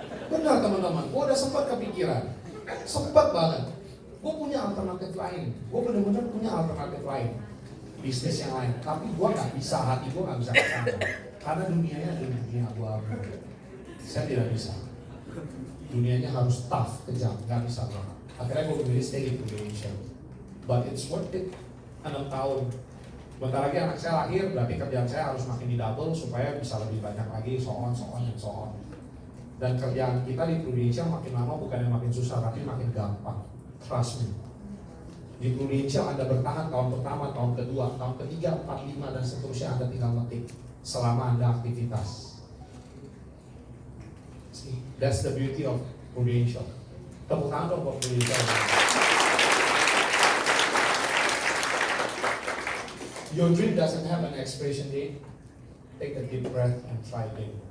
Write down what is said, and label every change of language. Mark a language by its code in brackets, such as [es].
[id] Benar teman-teman, gua udah sempat kepikiran, sempat banget. Gue punya alternatif lain, gue benar-benar punya alternatif lain, bisnis yang lain. Tapi gue nggak bisa, hati gue nggak bisa kesana, karena dunianya ada dunia abu-abu. Saya tidak bisa, dunianya harus tough, kejam, nggak bisa banget. Akhirnya gue memilih stay di Indonesia, [en] but it's worth it. [id] 6 tahun, bentar lagi anak saya lahir, berarti kerjaan saya harus makin di double supaya bisa lebih banyak lagi, so on. Dan kerjaan kita di Indonesia makin lama bukan yang makin susah, tapi makin gampang. [en] Trust me. [id] Di Prudential Anda bertahan tahun pertama, tahun kedua, tahun ketiga, 4, 5 dan seterusnya Anda tinggal metik selama Anda aktivitas. [en] See, that's the beauty of Prudential. [id] Tepuk tangan dong buat Prudential. [en] Your dream doesn't have an expiration date. Take a deep breath and try it.